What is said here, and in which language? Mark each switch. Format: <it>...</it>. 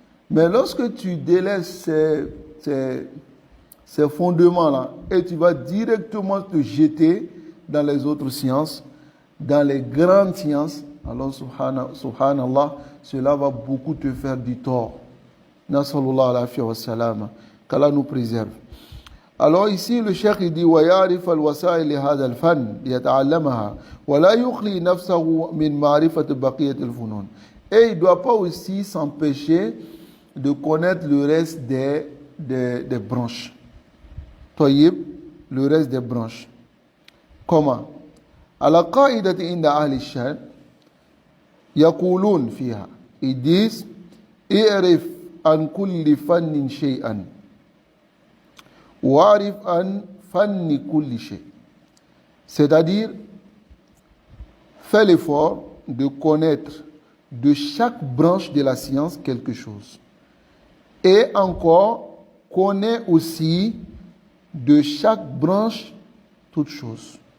<fr>Mais lorsque tu délaisses ces fondements-là et tu vas directement te jeter dans les autres sciences, dans les grandes sciences, alors subhanallah, cela va beaucoup te faire du tort.</fr> <ar>Nasallallahu alayhi wa sallam.</ar> <fr>Qu'Allah nous préserve. Alors ici, le cheikh il dit</fr> <ar>وَيَعْرِفَ الْوَسَائِلِ هَذَا الْفَنِّ لِيَتَعَلَّمَهَا وَلَا يُخْلِي نَفْسَهُ مِنْ مَعْرِفَةِ بَقِيَّةِ الْفُنُونِ.</ar> <fr>Et il ne doit pas aussi s'empêcher de connaître le reste des branches. Le reste des branches. Comment?</fr> <ar>على قاعدة عند أهل الشأن يقولون فيها,</ar> <fr>ils disent</fr> <ar>اعرف عن كل فن شيئا واعرف عن فن كل شيء.</ar> <fr>C'est-à-dire, fais l'effort de connaître de chaque branche de la science quelque chose. Et encore, connais aussi de chaque branche toute chose.</fr>